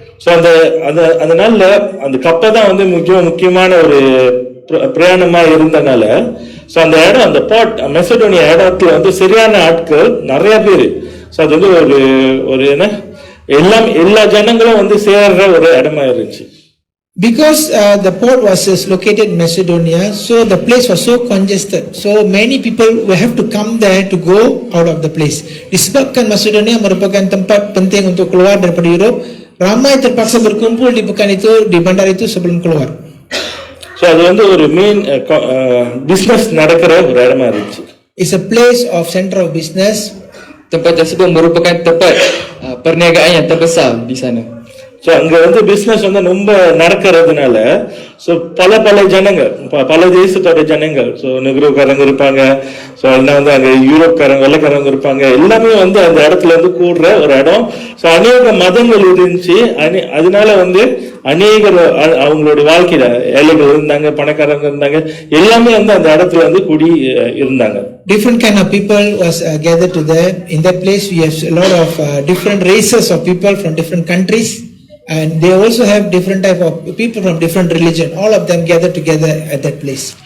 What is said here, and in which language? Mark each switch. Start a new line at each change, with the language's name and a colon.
Tamil: So அந்த நாள்ல அந்த கப்பல் தான் வந்து முக்கியமான ஒரு பிரயாணமா இருந்தனால, ஸோ அந்த இடம், அந்த போர்ட் மெசடோனியா இடத்துல வந்து சரியான ஆட்கள் நிறைய பேர். ஸோ அது வந்து ஒரு என்ன எல்லா ஜனங்களும் வந்து சேர்ற ஒரு இடமா இருந்துச்சு.
English: Because the port was located in Macedonia, so the place was so congested. So many people will have to come there to go out of the place.
Malay: Disebabkan Macedonia merupakan tempat penting untuk keluar daripada Europe, ramai terpaksa berkumpul di pekan itu, di bandar itu sebelum keluar.
Tamil: So அது வந்து ஒரு main business நடக்கிற ஒரு இடமா இருந்துச்சு.
English: It's a place of center of business.
Malay: Tempat tersebut merupakan tempat perniagaan yang terbesar di sana.
Tamil: So அங்க வந்து business வந்து ரொம்ப நடக்கிறதுனால, ஸோ பல ஜனங்கள், பல தேசத்தோட ஜனங்கள், ஸோ நெக்ரோக்காரங்க இருப்பாங்க, ஸோ அதெல்லாம் வந்து அங்கே யூரோப்காரங்க, வெள்ளைக்காரங்க இருப்பாங்க, எல்லாமே வந்து அந்த இடத்துல இருந்து கூடுற ஒரு இடம். ஸோ அநேக மதங்கள் இருந்துச்சு. அதனால வந்து அநேகர் அவங்களுடைய வாழ்க்கையில ஏழைகள் இருந்தாங்க, பணக்காரங்க இருந்தாங்க, எல்லாமே வந்து அந்த இடத்துல வந்து கூடி இருந்தாங்க.
English: Different kind of people was gathered to there. In that place we have a lot of different races of people from different countries. And they also have different type of people from different religion. All of them gather together at that place.